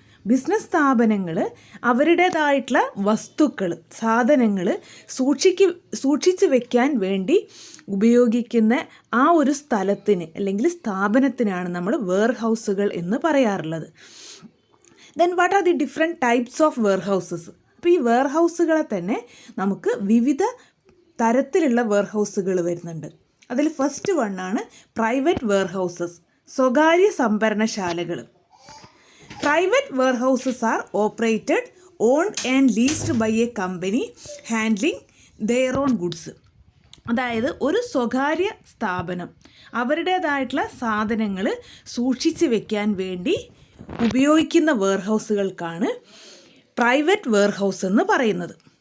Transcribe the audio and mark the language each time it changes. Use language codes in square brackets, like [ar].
[ml] Business സ്ഥാപനങ്ങൾ അവരുടേതായിട്ടുള്ള വസ്തുക്കൾ, സാധനങ്ങൾ സൂക്ഷിച്ച് വെക്കാൻ വേണ്ടി ഉപയോഗിക്കുന്ന ആ ഒരു സ്ഥലത്തിന് അല്ലെങ്കിൽ സ്ഥാപനത്തിനാണ് നമ്മൾ വെയർഹൗസുകൾ എന്ന് പറയാറുള്ളത്. [en] Then what are the different types of warehouses? [ml] അപ്പോൾ ഈ വെയർഹൗസുകളെ തന്നെ നമുക്ക് വിവിധ തരത്തിലുള്ള വെയർഹൗസുകൾ വരുന്നുണ്ട്. അതിൽ ഫസ്റ്റ് വണ്ണാണ് പ്രൈവറ്റ് വെയർഹൗസസ്, സ്വകാര്യ സംഭരണശാലകൾ. [en] Private warehouses are operated, owned and leased by a company handling their own goods. [ml] അതായത് ഒരു സ്വകാര്യ സ്ഥാപനം അവരുടേതായിട്ടുള്ള സാധനങ്ങൾ സൂക്ഷിച്ച് വെക്കാൻ വേണ്ടി ഉപയോഗിക്കുന്ന വെയർഹൗസുകൾക്കാണ് പ്രൈവറ്റ് വെയർഹൗസ് എന്ന് പറയുന്നത്.